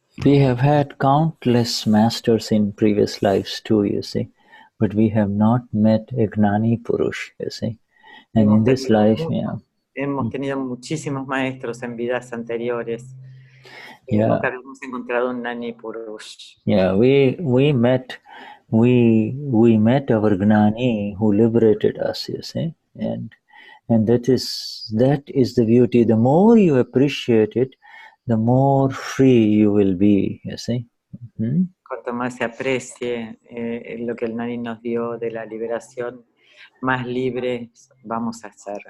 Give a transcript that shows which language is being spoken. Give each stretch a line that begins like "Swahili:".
English: We have had countless masters in previous lives too, you see, but we have not met a Gnani Purush, you see. And in this life,
Spanish: hemos tenido muchísimos maestros en vidas anteriores.
English: Yeah.
Spanish: Nunca habíamos encontrado un Gnani Purush.
English: Yeah, we met our Gnani who liberated us, you see, and that is the beauty. The more you appreciate it, the more free you will be, you see. Mm-hmm.
Spanish: Cuanto más se aprecie lo que el Gnani nos dio de la liberación, más libres vamos a ser.